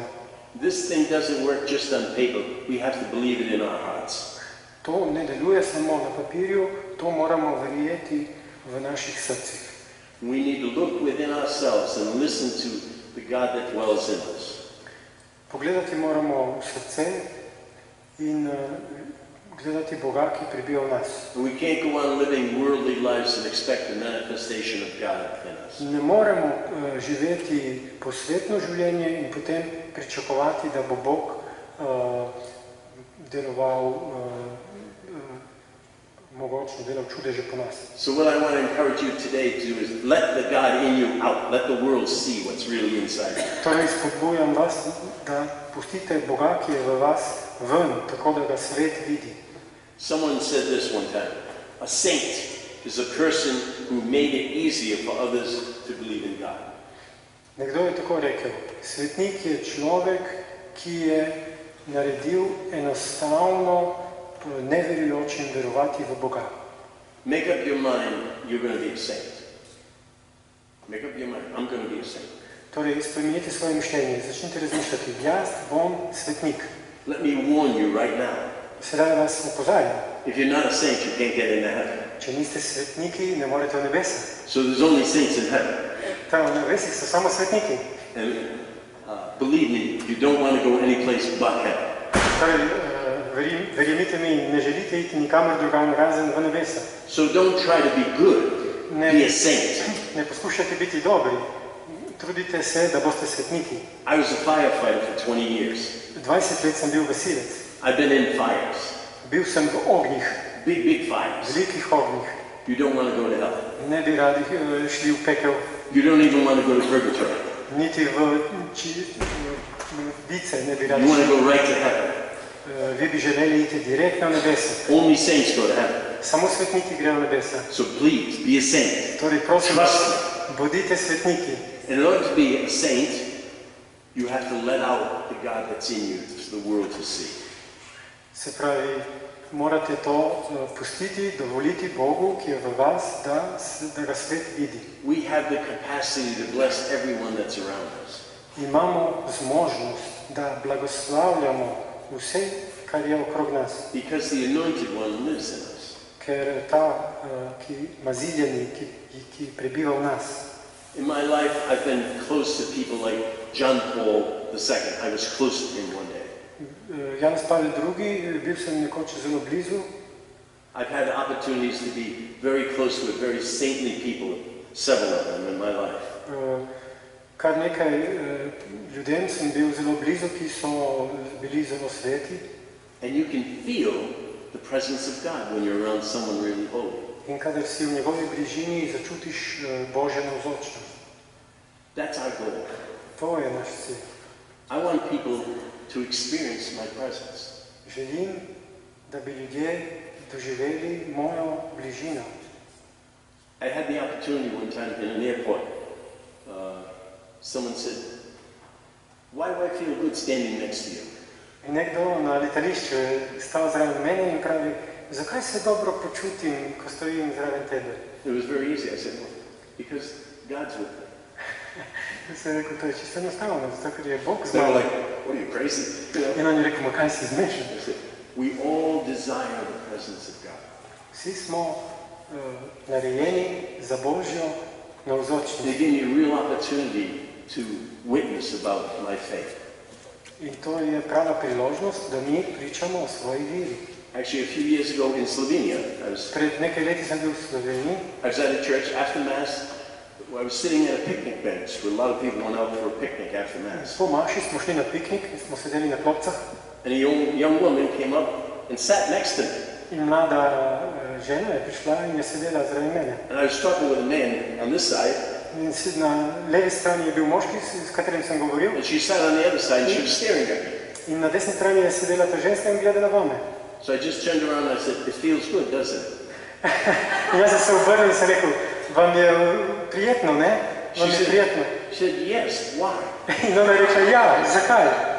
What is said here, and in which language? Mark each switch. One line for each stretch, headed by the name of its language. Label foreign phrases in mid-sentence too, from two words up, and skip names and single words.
English: This thing doesn't work just on paper. We have to believe it in our hearts.
Slovenian: To ne deluje samo na papirju, to moramo verjeti v naših srcih.
English: We need to look within ourselves and listen to the God that dwells in us.
Slovenian: Pogledati moramo v srce in gledati Boga, ki prebiva v nas.
English: And we can't go on living worldly lives and expect the manifestation of God in us.
Slovenian: Ne moremo živeti posvetno življenje in potem pričakovati, da bo Bog deloval, mogočno delal čudeže po nas.
English: So what I want to encourage you today to do is let the God in you out. Let the world see what's really inside you.
Slovenian: Torej spodbujam vas, da pustite Boga, ki je v vas, ven, tako da ga svet vidi.
English: Someone said this one time. A saint is a person who made it easier for others to believe in God.
Slovenian: Nekdo je tako rekel, svetnik je človek, ki je naredil enostavno neverujočim verovati v Boga.
English: Make up your mind, you're going to be a saint. Make up your mind, I'm going to be a saint.
Slovenian: Torej, spremenite svoje mišljenje, začnite razmišljati, jaz bom svetnik.
English: Let me warn you right now.
Slovenian: Sedaj vas opozarjam,
English: If you're not a saint, you can't get into heaven.
Slovenian: če niste svetniki, ne morete v nebesa.
English: So there's only saints in heaven.
Slovenian: Tam v nebesih so samo svetniki.
English: And believe me, you don't want to go any place but heaven.
Slovenian: Torej, verjemite mi, ne želite iti nikamor drugam razen v nebesa.
English: So don't try to be good. Be a saint.
Slovenian: Ne poskušajte biti dobri, trudite se, da boste svetniki.
English: I was a firefighter for 20 years.
Slovenian: 20 let sem bil gasilec.
English: I've been in fires.
Slovenian: Bil sem v ognjih,
English: Big fires.
Slovenian: velikih ognjih.
English: You don't want to go to hell.
Slovenian: Ne bi radi šli v pekel,
English: You don't even want to go to purgatory.
Slovenian: niti v bice ne bi radi
English: You want to
Slovenian: šli.
English: go right to heaven.
Slovenian: Vi bi želeli iti direktno v nebesa.
English: Only saints go to heaven.
Slovenian: Samo svetniki grejo v nebesa.
English: So please, be a saint.
Slovenian: Torej, prosim,
English: Trust me.
Slovenian: bodite svetniki.
English: In order to be a saint, you have to let out the God that's in you for the world to see.
Slovenian: Se pravi, morate to pustiti, dovoliti Bogu, ki je v vas, da ga svet vidi.
English: We have the capacity to bless everyone that's around us.
Slovenian: Imamo zmožnost, da blagoslavljamo vse, kar je okrog nas.
English: Because the anointed one lives in us.
Slovenian: Ker ta, ki maziljeni, ki prebiva v nas.
English: In my life, I've been close to people like John Paul II. I was close to him one day.
Slovenian: Janez Pavel II, bil sem nekoč zelo blizu.
English: I've had opportunities to be very close with very saintly people, several of them in my life.
Slovenian: Kar nekaj ljudem sem bil zelo blizu, ki so bili zelo sveti.
English: And you can feel the presence of God when you're around someone really holy.
Slovenian: In kadar si v njegovi bližini, začutiš Božjo navzočnost.
English: That's our goal.
Slovenian: To je naš cilj.
English: I want people to experience my presence.
Slovenian: Želim, da bi ljudje doživeli mojo bližino.
English: I had the opportunity one time in an airport. Someone said, "Why do I feel good standing next to you?"
Slovenian: In nekdo na letališču je stal zraven mene in pravi, zakaj se dobro počutim, ko stojim zraven tebe?
English: It was very easy. I said, "Well, because God's with me."
Slovenian: Sem rekel, to je čisto enostavno, zato ker je Bog z
English: They were
Slovenian: nami.
English: like, "What are you crazy?"
Slovenian: In on je rekel, ma kaj si zmešan?
English: I said, "We all desire the presence of God."
Slovenian: Vsi smo narejeni za Božjo navzočnost.
English: They gave me a real opportunity to witness about my faith.
Slovenian: In to je prava priložnost, da mi pričamo o svoji veri.
English: Actually, a few years ago in Slovenia,
Slovenian: Pred nekaj leti sem bil v Sloveniji.
English: I was at a church after Mass. I was sitting at a picnic bench where a lot of people went out for a picnic after Mass.
Slovenian: Po maši smo šli na piknik in smo sedeli na klopcah.
English: And a young woman came up and sat next to me.
Slovenian: In mlada žena je prišla in je sedela zraven mene.
English: And I was talking with a man on this side,
Slovenian: In na levi strani je bil moški, s katerim sem govoril.
English: and she sat on the other side and she was staring at me.
Slovenian: In na desni strani je sedela ta ženska in gledala vame.
English: So I just turned around and I said, "It feels good, doesn't it?"
Slovenian: In jaz sem se obrnil in sem rekel, vam je prijetno, ne? Vam je prijetno?
English: She said, yes, why?
Slovenian: In ona je rekla, ja, zakaj?